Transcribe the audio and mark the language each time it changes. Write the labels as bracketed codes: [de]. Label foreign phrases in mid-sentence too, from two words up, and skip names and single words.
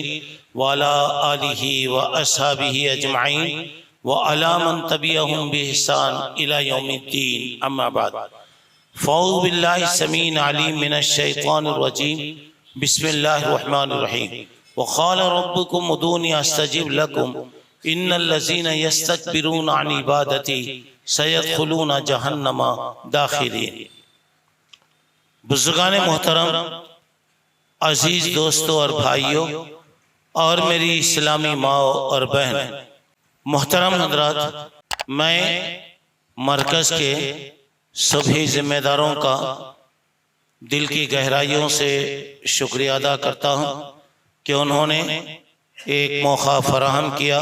[ar] وعلى آله وأصحابه أجمعين وعلى من تبعهم بإحسان إلى يوم الدين أما بعد فأعوذ بالله السميع العليم من الشيطان الرجيم بسم الله الرحمن الرحيم وقال ربكم ادعوني أستجب لكم إن الذين يستكبرون عن عبادتي سيدخلون جهنم داخلين. [ur] بزرگان محترم، عزیز دوستو اور بھائیو اور میری اسلامی ماؤ اور بہن محترم حضرات، میں مرکز کے سبھی ذمہ داروں کا دل کی گہرائیوں سے شکریہ ادا کرتا ہوں کہ انہوں نے ایک موقع فراہم کیا.